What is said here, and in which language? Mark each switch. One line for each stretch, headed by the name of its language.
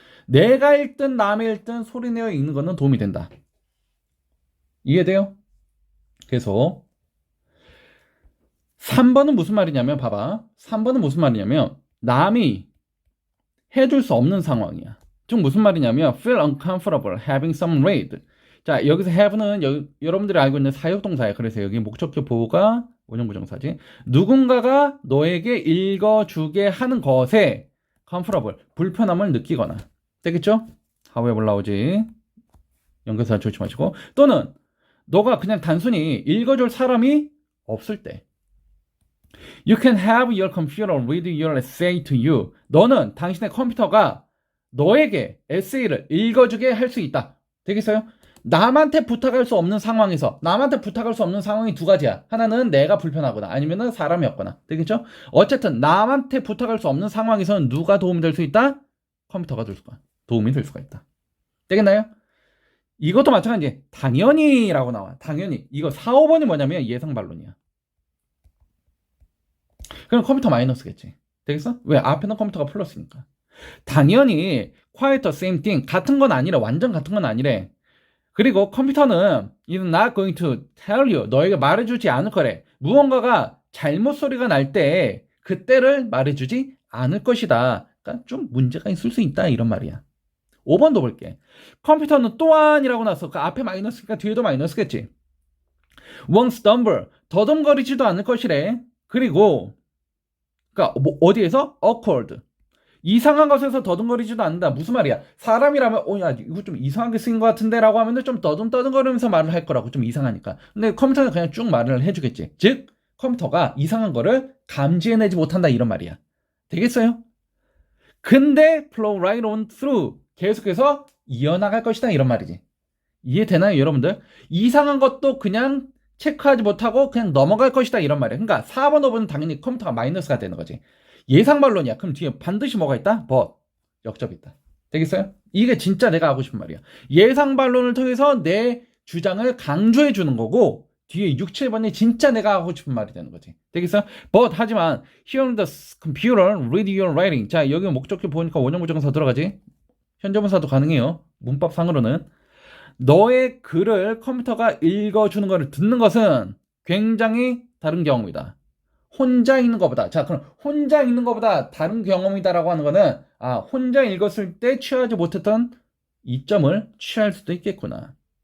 Korean: 내가 읽든 남이 읽든 소리내어 읽는 거는 도움이 된다. 이해돼요? 계속 3번은 무슨 말이냐면 봐봐. 3번은 무슨 말이냐면 남이 해줄 수 없는 상황이야. 좀 무슨 말이냐면
English: feel uncomfortable having someone read.
Korean: 자, 여기서 have는 여러분들이 알고 있는 사역동사야. 그래서 여기 목적격 보호가 원형부정사지. 누군가가 너에게 읽어주게 하는 것에 comfortable, 불편함을 느끼거나. 되겠죠? however 나오지. 연결사 조심하시고. 또는 너가 그냥 단순히 읽어줄 사람이 없을 때.
English: You can have your computer read your essay to you.
Korean: 너는 당신의 컴퓨터가 너에게 에세이를 읽어주게 할 수 있다. 되겠어요? 남한테 부탁할 수 없는 상황에서 남한테 부탁할 수 없는 상황이 두 가지야. 하나는 내가 불편하거나 아니면은 사람이 없거나. 되겠죠? 어쨌든 남한테 부탁할 수 없는 상황에서는 누가 도움이 될 수 있다? 컴퓨터가 도움이 될 수가 있다. 되겠나요? 이것도 마찬가지. 당연히라고 나와. 당연히. 이거 4, 5번이 뭐냐면 예상반론이야. 그럼 컴퓨터 마이너스겠지. 되겠어? 왜? 앞에는 컴퓨터가 플러스니까. 당연히
English: quite the same thing.
Korean: 같은 건 아니래. 완전 같은 건 아니래. 그리고 컴퓨터는
English: is not going to tell you.
Korean: 너에게 말해주지 않을 거래. 무언가가 잘못 소리가 날 때 그때를 말해주지 않을 것이다. 그러니까 좀 문제가 있을 수 있다. 이런 말이야. 5번도 볼게. 컴퓨터는 또한이라고 나서 그 앞에 마이너스니까 뒤에도 마이너스겠지.
English: won't stumble.
Korean: 더듬거리지도 않을 것이래. 그리고 그러니까 뭐 어디에서?
English: awkward.
Korean: 이상한 것에서 더듬거리지도 않는다. 무슨 말이야? 사람이라면 야 이거 좀 이상하게 쓰인 것 같은데 라고 하면 좀 떠듬떠듬거리면서 말을 할 거라고. 좀 이상하니까. 근데 컴퓨터는 그냥 쭉 말을 해주겠지. 즉 컴퓨터가 이상한 거를 감지해내지 못한다 이런 말이야. 되겠어요? 근데
English: flow right on through.
Korean: 계속해서 이어나갈 것이다 이런 말이지. 이해되나요 여러분들? 이상한 것도 그냥 체크하지 못하고 그냥 넘어갈 것이다 이런 말이야. 그러니까 4번 5번은 당연히 컴퓨터가 마이너스가 되는 거지. 예상반론이야. 그럼 뒤에 반드시 뭐가 있다? but. 역접이 있다. 되겠어요? 이게 진짜 내가 하고 싶은 말이야. 예상반론을 통해서 내 주장을 강조해 주는 거고 뒤에 6, 7번이 진짜 내가 하고 싶은 말이 되는 거지. 되겠어?
English: But
Korean: 하지만
English: here on the computer, read your writing.
Korean: 자, 여기 목적격 보니까 원형부정사 들어가지. 현재분사도 가능해요. 문법상으로는. 너의 글을 컴퓨터가 읽어주는 것을 듣는 것은 굉장히 다른 경험이다. 혼자 읽는 것보다. 자, 그럼 혼자 읽는 것보다 다른 경험이다라고 하는 거는 혼자 읽었을 때 취하지 못했던 이점을 취할 수도 있겠구나.